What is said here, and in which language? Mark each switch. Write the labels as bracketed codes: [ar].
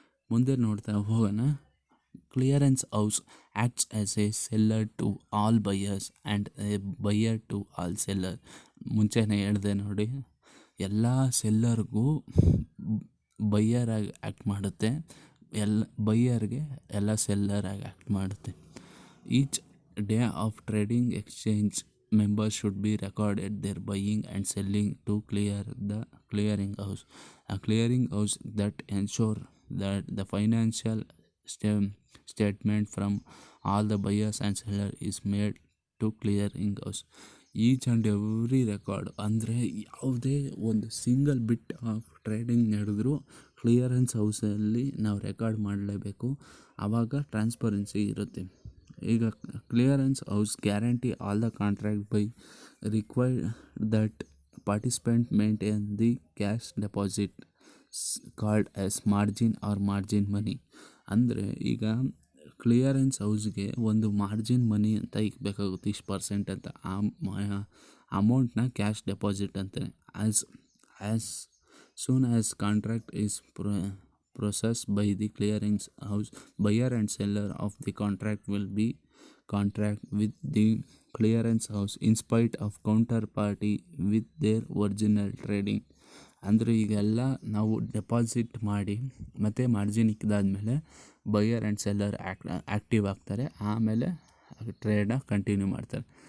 [kn] ಮುಂದೆ ನೋಡ್ತಾ ಹೋಗೋಣ. [en] Clearance house acts as a seller to all buyers and a buyer to all seller. [kn] ಮುಂಚೆನೇ ಹೇಳಿದೆ ನೋಡಿ, ಎಲ್ಲ ಸೆಲ್ಲರ್ಗೂ ಬೈಯರ್ ಆಗಿ ಆ್ಯಕ್ಟ್ ಮಾಡುತ್ತೆ, ಬೈಯರ್ಗೆ ಎಲ್ಲ ಸೆಲ್ಲರ್ ಆಗಿ ಆ್ಯಕ್ಟ್ ಮಾಡುತ್ತೆ. [en] Each day of trading exchange members should be recorded their buying and selling to clear the clearing house. A clearing house that ensure that the financial statement from all the buyers and sellers is made to clearing house. Each and every record [kn] ಅಂದರೆ ಯಾವುದೇ ಒಂದು single bit of trading ನಡೆದರೂ clearance ಹೌಸಲ್ಲಿ ನಾವು record ಮಾಡಲೇಬೇಕು. ಆವಾಗ transparency ಇರುತ್ತೆ. ಈಗ [en] Clearance house guarantee all the contract by required that participant maintain the cash deposit called as margin or margin money. [kn] ಅಂದರೆ ಈಗ ಕ್ಲಿಯರೆನ್ಸ್ ಹೌಸ್ಗೆ ಒಂದು ಮಾರ್ಜಿನ್ ಮನಿ ಅಂತ ಇಕ್ಬೇಕಾಗುತ್ತೆ, ಇಷ್ಟು ಪರ್ಸೆಂಟ್ ಅಂತ. ಆ ಅಮೌಂಟ್ನ ಕ್ಯಾಶ್ ಡೆಪಾಸಿಟ್ ಅಂತಾರೆ. [en] As soon as contract is processed by the clearance house, buyer and seller of the contract will be contract with the clearance house in spite of counterparty with their original trading. [kn] ಅಂದರೆ ಈಗೆಲ್ಲ ನಾವು deposit ಮಾಡಿ ಮತ್ತು margin ಇಕ್ಕಿದಾದ್ಮೇಲೆ buyer and seller active ಆಗ್ತಾರೆ, ಆಮೇಲೆ ಟ್ರೇಡನ್ನ continue ಮಾಡ್ತಾರೆ.